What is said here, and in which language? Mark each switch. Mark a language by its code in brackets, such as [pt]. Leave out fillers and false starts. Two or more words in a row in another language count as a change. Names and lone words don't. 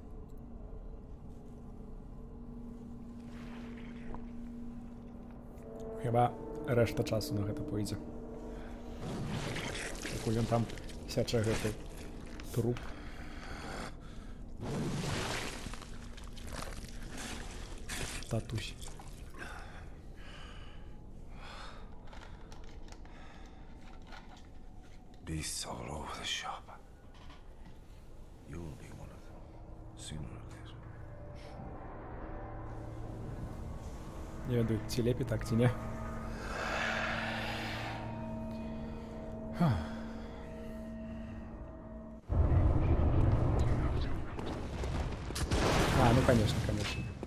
[be] Хіба рэшта часу на гэта пойдзе. Пакуль ён там сячэ гэты труп. Татусь. [en] Beasts all over the shop. You'll be one of them, sooner or later. [be] Не ведаю, ці лепей так, ці не. [ru] А, ну конечно, конечно.